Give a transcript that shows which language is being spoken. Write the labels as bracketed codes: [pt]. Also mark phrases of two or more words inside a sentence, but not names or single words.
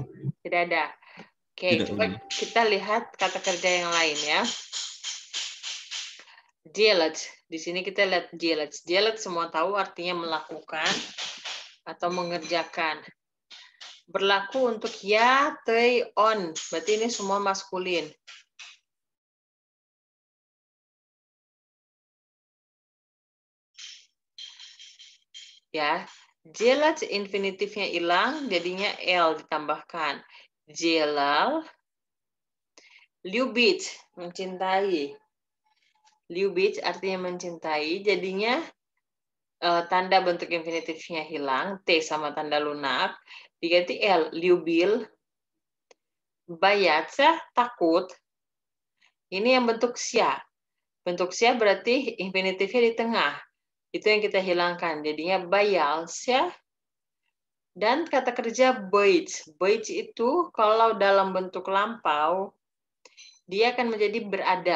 [id] Tidak ada. Oke, Tidak, coba Ibu. kita lihat kata kerja yang lain ya. Делать. Di sini kita lihat делать. Делать semua tahu artinya melakukan atau mengerjakan. Berlaku untuk ya, they, on. Berarti ini semua maskulin. Ya, делать infinitifnya hilang, jadinya L ditambahkan. [ru] Делал. Любить, [id] mencintai. Любить artinya mencintai, jadinya tanda bentuk infinitifnya hilang, T sama tanda lunak, diganti L, любил. [ru] Бояться, [id] takut. Ini yang bentuk sia. Bentuk sia berarti infinitifnya di tengah. Itu yang kita hilangkan. Jadinya боялся. Dan kata kerja быть. Быть itu kalau dalam bentuk lampau, dia akan menjadi berada.